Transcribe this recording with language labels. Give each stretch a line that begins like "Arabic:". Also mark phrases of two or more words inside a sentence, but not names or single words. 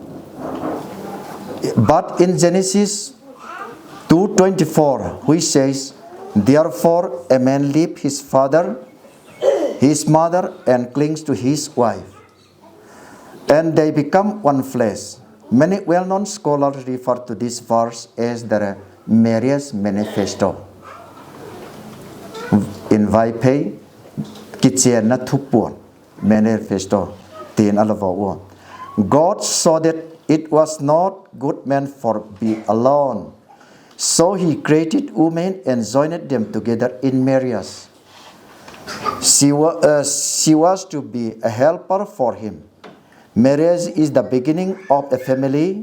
English: But in Genesis 2:24, which says, "Therefore a man leaves his father, his mother, and clings to his wife, and they become one flesh." Many well-known scholars refer to this verse as the marriage manifesto.
Vaiphei: In Vaiphei, kitchen na thupuan manifesto tin alavo.
English: God saw that it was not good man for be alone, so He created women and joined them together in marriage. She was to be a helper for him. Marriage is the beginning of a family.